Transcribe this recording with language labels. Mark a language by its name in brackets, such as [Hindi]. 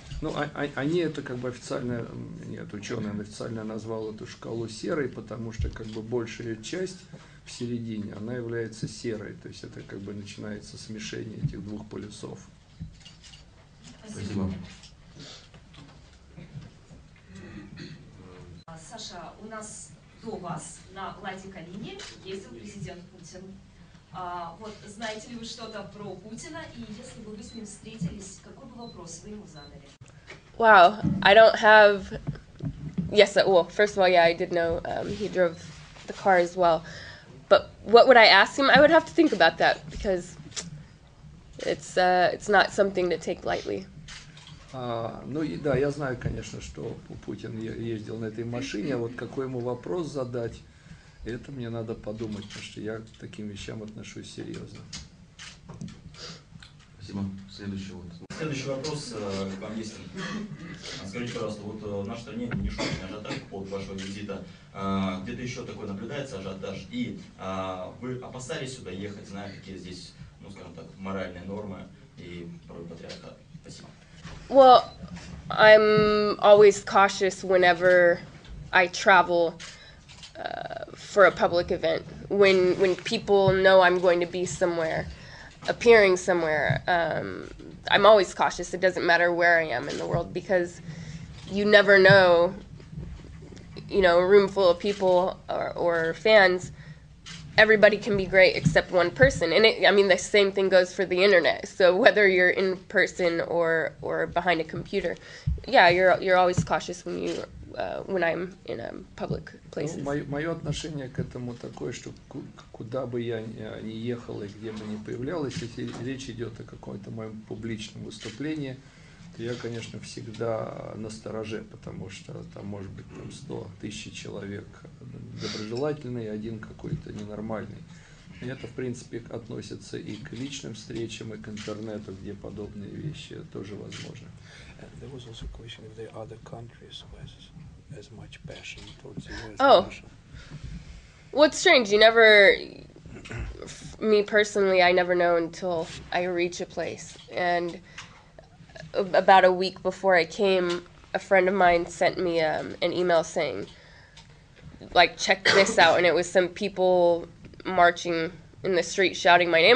[Russian] Ну, они это как бы официально, нет, ученый официально назвал эту шкалу серой, потому что как бы большая часть в середине, она является серой, то есть это как бы начинается смешение этих двух полюсов. Спасибо. Саша, у нас до вас на Ладе-Калине ездил президент Путин. Вот знаете ли вы что-то про Путина? И если бы вы с ним встретились, какой бы вопрос вы ему задали? [English] Wow, I don't have. Yes, well, first of all, yeah, I did know he drove the car as well. But what would I ask him? I would have to think about that because it's not something to take lightly. [Russian] Ну и да, я знаю, конечно, что Путин ездил на этой машине, а вот какой ему вопрос задать, это мне надо подумать, потому что я к таким вещам отношусь серьезно. Спасибо. Следующий вопрос к вам есть. Скажите, пожалуйста, вот в нашей стране нешуточный ажиотаж по поводу вашего визита. Где-то еще такой наблюдается ажиотаж? И вы опасались сюда ехать, зная, какие здесь, ну скажем так, моральные нормы и порой патриархат? Спасибо. [English] Well, I'm always cautious whenever I travel for a public event. When people know I'm going to be somewhere, appearing somewhere, I'm always cautious. It doesn't matter where I am in the world because you never know, you know, a room full of people or fans, everybody can be great except one person. And I mean, the same thing goes for the internet. So whether you're in person or behind a computer, yeah, you're always cautious when I'm in public places. [Russian] Ну, мое отношение к этому такое, что куда бы я ни ехал и где бы ни появлялась, если речь идет о каком-то моем публичном выступлении, то я, конечно, всегда настороже, потому что там может быть 100 тысяч человек доброжелательный, один какой-то ненормальный. И это, в принципе, относится и к личным встречам, и к интернету, где подобные вещи тоже возможны. [English] There was also a question if there are other countries with as much passion towards the US Oh. Russia. Well, it's strange. You never, me personally, I never know until I reach a place. And about a week before I came, a friend of mine sent me an email saying, like, check this out. And it was some people marching in the street shouting my name.